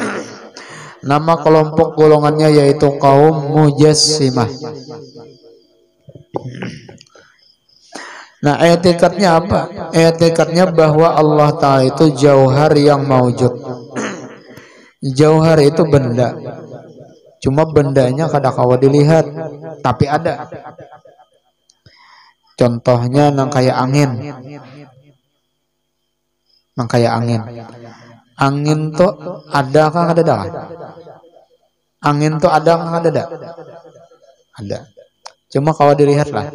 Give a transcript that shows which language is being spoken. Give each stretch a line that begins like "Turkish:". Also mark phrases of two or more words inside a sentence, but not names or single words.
Banjar: Nama kelompok golongannya yaitu kaum Mujassimah. Nah, i'tikadnya apa? I'tikadnya bahwa Allah Ta'ala itu jauhar yang maujud. Jauhar itu benda. Cuma bendanya kadang-kala dilihat, tapi ada. Contohnya nang kayak angin. Nang kayak angin. Angin tuh ada kah ada dah? Angin tuh ada kah ada dah? Ada. Cuma kalau dilihat lah.